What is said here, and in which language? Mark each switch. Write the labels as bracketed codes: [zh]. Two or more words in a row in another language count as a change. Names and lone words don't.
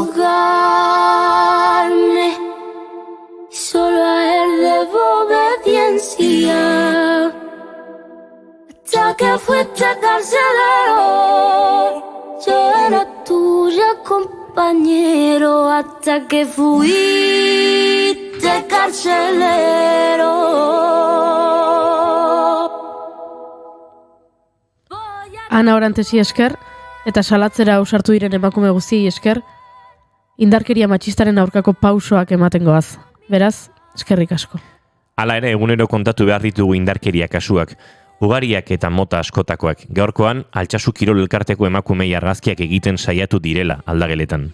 [es] juzgarme, solo a él debo obediencia, hasta que fuiste carcelero, yo era tuyo compañero, hasta que fuiste carcelero. [eu] Ana Orantesi esker, eta salatzera ausartu diren emakume guztiei esker, indarkeria matxistaren aurkako pausoak ematen goaz. Beraz, eskerrik asko. Hala ere, egunero kontatu behar ditugu indarkeria kasuak, ugariak eta mota askotakoak. Gaurkoan, Altsasu Kirol Elkarteko emakumei argazkiak egiten saiatu direla aldageletan.